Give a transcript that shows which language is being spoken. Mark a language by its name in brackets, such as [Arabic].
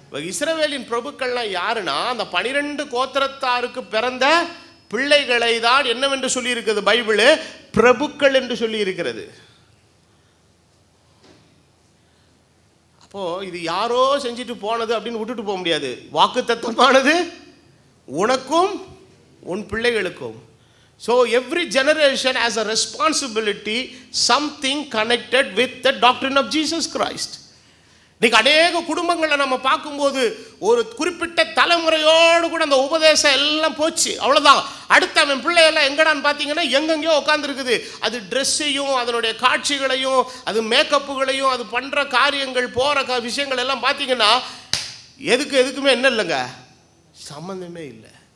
[Tamil] இஸ்ரவேலின் பிரபுக்கள்லாம் யாருன்னா, அந்த 12 கோத்திரத்தாருக்கு பிறந்த பிள்ளைகளை தான் என்னவென்று சொல்லி இருக்கிறது பைபிள்? பிரபுக்கள் என்று சொல்லி இருக்கிறது. அப்போ இது யாரோ செஞ்சுட்டு போனது அப்படின்னு விட்டுட்டு போக முடியாது. வாக்குத்தத்தமானது உனக்கும் உன் பிள்ளைகளுக்கும். [English] So every generation has a responsibility, something connected with the doctrine of Jesus Christ. [Tamil] இன்னைக்கு அநேக குடும்பங்களை நம்ம பார்க்கும்போது ஒரு குறிப்பிட்ட தலைமுறையோடு கூட அந்த உபதேசம் எல்லாம் போச்சு, அவ்வளோதான். அடுத்த அவன் பிள்ளையெல்லாம் எங்கடான்னு பார்த்தீங்கன்னா எங்கெங்கேயோ உட்காந்துருக்குது. அது ட்ரெஸ்ஸையும் அதனுடைய காட்சிகளையும் அது மேக்கப்புகளையும் அது பண்ணுற காரியங்கள் போகிற விஷயங்கள் எல்லாம் பார்த்தீங்கன்னா எதுக்குமே என்ன இல்லைங்க, சம்பந்தமே இல்லை.